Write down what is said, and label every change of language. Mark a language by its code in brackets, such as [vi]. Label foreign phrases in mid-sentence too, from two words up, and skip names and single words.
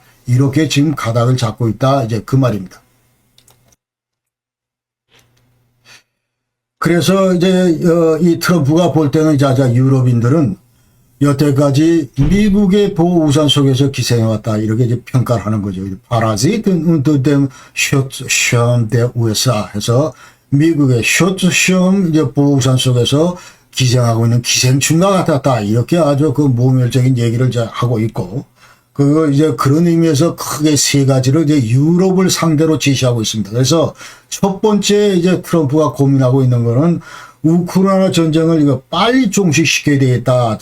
[ko] 이렇게 지금 가닥을 잡고 있다. 이제 그 말입니다. 그래서 이제 이 트럼프가 볼 때는 자자 유럽인들은 여태까지 미국의 보호 우산 속에서 기생해왔다. 이렇게 이제 평가를 하는 거죠. 파라지트 [de] unter dem Schutzschirm der USA [ko] 해서 미국의 슈트시험 이제 보호 우산 속에서 기생하고 있는 기생충과 같았다. 이렇게 아주 그 모멸적인 얘기를 하고 있고, 그 이제 그런 의미에서 크게 세 가지를 이제 유럽을 상대로 제시하고 있습니다. 그래서 첫 번째 이제 트럼프가 고민하고 있는 거는 우크라이나 전쟁을 이거 빨리 종식시켜야 되겠다.